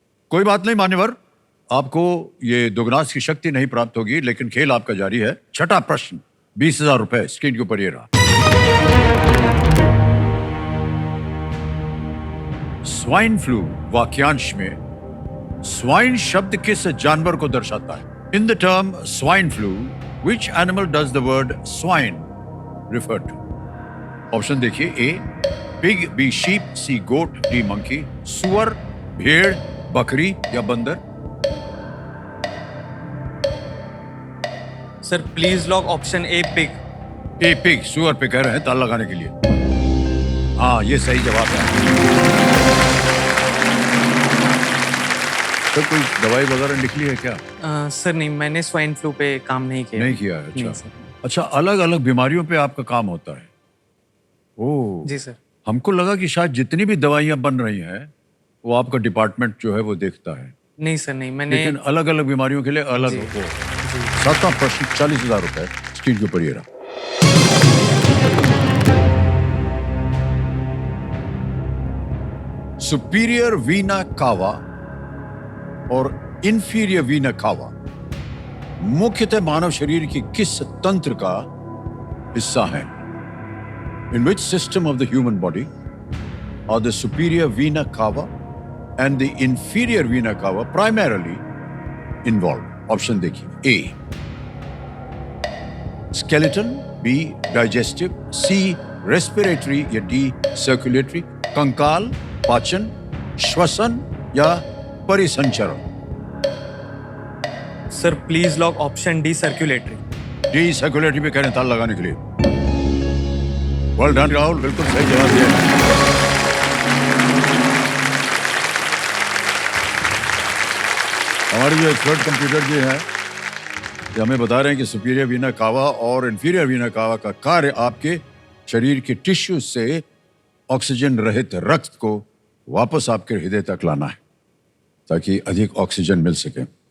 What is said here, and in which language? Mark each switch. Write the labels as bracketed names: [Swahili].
[Hindi] कोई बात नहीं मान्यवर, आपको ये दुगनास की शक्ति नहीं प्राप्त होगी, लेकिन खेल आपका जारी है। छठा प्रश्न, 20,000 रुपए स्क्रीन के ऊपर ये रहा। स्वाइन फ्लू वाक्यांश में स्वाइन शब्द किस जानवर को दर्शाता है? [English] In the term swine flu, which animal does the word swine refer to? Option देखिए। A pig, B sheep, C goat, D monkey. [Hindi] सुअर, भेड़, बकरी या बंदर? Sir please lock option A, pig. A pig, सुअर पे कह रहे हैं ताला लगाने के लिए। हाँ, ये सही जवाब है। तो कोई दवाई वगैरह निकली है क्या? सर नहीं, मैंने स्वाइन फ्लू पे काम नहीं किया। नहीं किया है? नहीं अच्छा सर। अच्छा, अलग अलग बीमारियों पे आपका काम होता है? ओह जी सर। हमको लगा कि शायद जितनी भी दवाइयां बन रही हैं वो आपका डिपार्टमेंट जो है वो देखता है। नहीं सर, नहीं मैंने। लेकिन अलग अलग बीमारियों के लिए अलग जी। हो। जी। सातवां प्रश्न, 40,000 रुपए स्क्रीन के ऊपर ये रहा। सुपीरियर वीना कावा और इंफीरियर वीना कावा मुख्यतः मानव शरीर की किस तंत्र का हिस्सा है? [English] In which system of the human body are the superior vena cava and the inferior vena cava primarily involved? [Hindi] Option देखिए। [English] A skeleton, B digestive, C respiratory या D circulatory, [Hindi] कंकाल, पाचन, श्वसन या परिसंचरण? Sir please lock option D, circulatory. D circulatory पे कह रहे हैं ताला लगाने के लिए। [English] well done [Hindi] राहुल, बिल्कुल सही जवाब दिया। हमारे जो एक्सपर्ट कंप्यूटर जी हैं ये हमें बता रहे हैं कि सुपीरियर वीना कावा और इंफीरियर वीना कावा का कार्य आपके शरीर के टिश्यू से ऑक्सीजन रहित रक्त को वापस आपके हृदय तक लाना है ताकि अधिक ऑक्सीजन मिल सके।